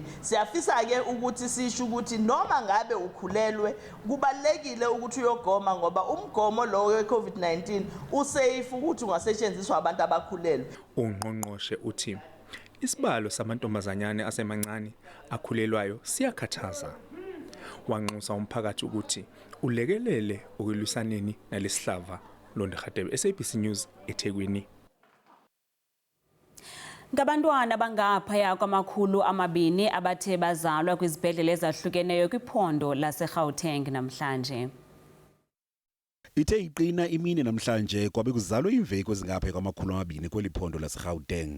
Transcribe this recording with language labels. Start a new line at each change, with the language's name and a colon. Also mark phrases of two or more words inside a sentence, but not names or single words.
Zulu: Siyafisa-ke ukuthi sisho ukuthi noma ngabe ukhulelwe kubalekile ukuthi uyogoma ngoba umgomo lo we-COVID-19 usafe ukuthi ungasetshenziswa abantu abakhulelwe. Ungqongqoshe uthi isibalo samantombazanyane asemancane akhulelwayo siyakhathaza. Wanxusa umphakathi ukuthi ulekelele ukulwisaneni nalesihlava. Londegadebe, SABC News, eThekwini.
Xhosa: Ngabantwana abangaphaya kwama200 abathe bazalwa kwizibhedlele ezahlukeneyo kwiphondo laseGauteng namhlanje. Ithe iqina imini namhlanje kwabe kuzalwa imveki ezingaphaya kwama200 kweliphondo laseGauteng.